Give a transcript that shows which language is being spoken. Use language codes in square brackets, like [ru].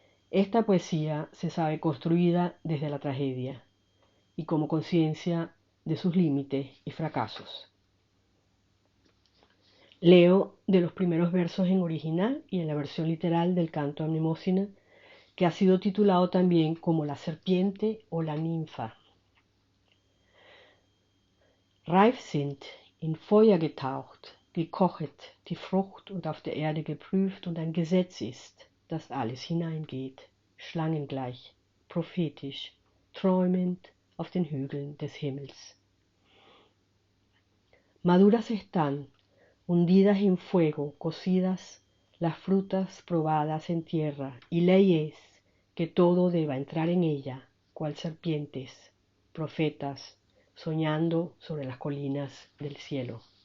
[es] Esta poesía se sabe construida desde la tragedia y como conciencia de sus límites y fracasos. Leo de los primeros versos en original y en la versión literal del canto a Mnemosyne, que ha sido titulado también como la serpiente o la ninfa. [de] Reif sind, in Feuer getaucht, gekochet, die Frucht und auf der Erde geprüft, und ein Gesetz ist, dass alles hineingeht, schlangengleich, prophetisch, träumend auf den Hügeln des Himmels. [es] Maduras están, hundidas en fuego, cocidas, las frutas probadas en tierra, y ley es que todo deba entrar en ella, cual serpientes, profetas, soñando sobre las colinas del cielo.